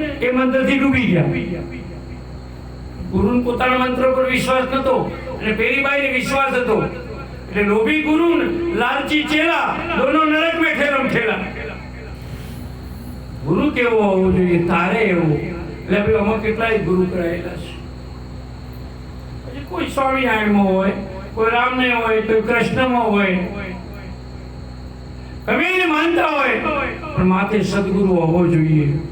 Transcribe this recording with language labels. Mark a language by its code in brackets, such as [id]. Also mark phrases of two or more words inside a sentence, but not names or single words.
[gu] એ મંત્રથી ડૂબી ગયા. ગુરુને પોતાના મંત્ર પર વિશ્વાસ નતો અને પેલી બાઈને વિશ્વાસ હતો. [hi] એટલે लोभी गुरु लालची चेला दोनों नरक में ठेलम ठेला. [gu] ગુરુ કેવો હોવો જોઈએ? તારે એવો. એટલે ભાઈ અમે કેટલાય ગુરુ કરાયેલા છે. પછી કોઈ સ્વામિનારાયણમાં હોય, કોઈ રામને હોય, કોઈ કૃષ્ણમાં હોય, ગમે એને માનતા હોય, પણ માથે સદગુરુ હોવો જોઈએ.